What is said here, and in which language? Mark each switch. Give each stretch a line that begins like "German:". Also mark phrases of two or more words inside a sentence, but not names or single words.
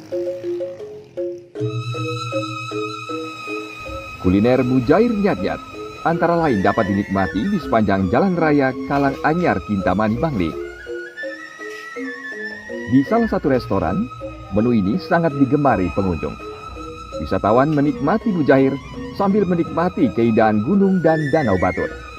Indonesian: Kuliner mujair nyat-nyat, antara lain dapat dinikmati di sepanjang Jalan Raya Kalanganyar Kintamani Bangli. Di salah satu restoran, menu ini sangat digemari pengunjung. Wisatawan menikmati mujair sambil menikmati keindahan gunung dan danau Batur.